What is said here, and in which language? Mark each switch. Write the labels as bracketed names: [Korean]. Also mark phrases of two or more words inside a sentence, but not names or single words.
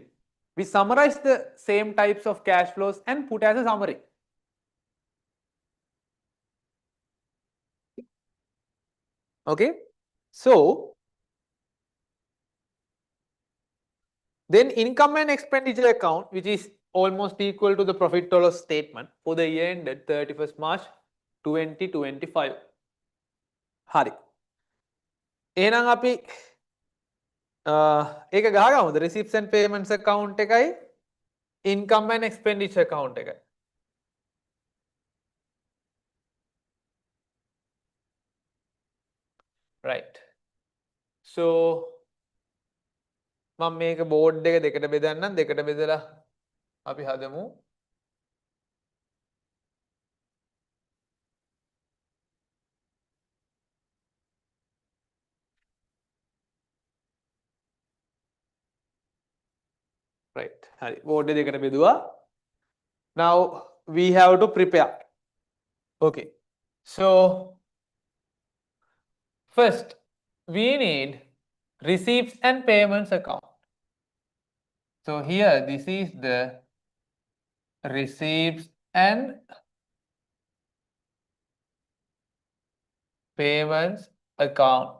[English] We summarize the same types of cash flows and put as a summary. Okay. So then income and expenditure account, which is almost equal to the profit or loss statement for the year ended 31st March 2025. [Sinhala] Hari. එහෙනම් අපි ඒක ගහගමුද [English] receipts and payments account [Sinhala] එකයි [English] income and expenditure account [Sinhala] එකයි. [English] Right. [Sinhala] So මම මේක බෝඩ් එක දෙකට බෙදන්නම් දෙකට බෙදලා අපි හදමු. Right. හරි. බෝඩ් එක දෙකට බෙදුවා. [English] Now we have to prepare. Okay. So first we need receipts and payments account. So here this is the receipts and payments account.